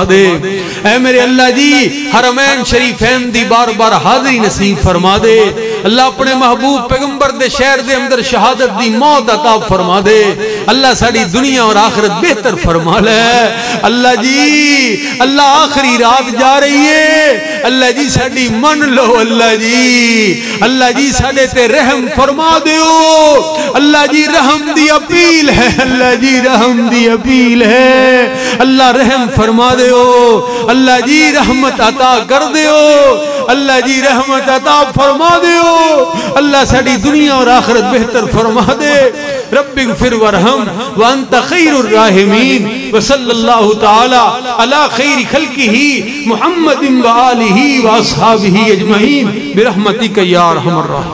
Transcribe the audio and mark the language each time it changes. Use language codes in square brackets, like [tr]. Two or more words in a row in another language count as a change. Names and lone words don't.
[pa] دے اے میرے اللہ جی حرمین شریفین دی بار بار حاضری نصیب فرما دے اللہ اپنے محبوب پیغمبر دے شہر دے اندر شہادت دی موت عطا فرما دے اللہ ساڑی دنیا اور آخرت بہتر فرما لے اللہ جی اللہ آخری رات جا رہی ہے اللہ جی ساڑی من لو اللہ جی ساڑے تے رحم فرما دیو اللہ جی رحم دی اپیل ہے اللہ جی رحم دی اپیل ہے اللہ رحم فرما دیو اللہ جی رحمت عطا کر دیو اللہ جی رحمت عطا فرما دیو اللہ ساڑی دنیا اور آخرت بہتر فرما دے [ar] رب اغفر ورحم وانت خیر الراحمین وصلی اللہ تعالی علی خیر خلقہ محمد و آلہ و اصحابہ اجمعین برحمتک یا ارحم الراحمین.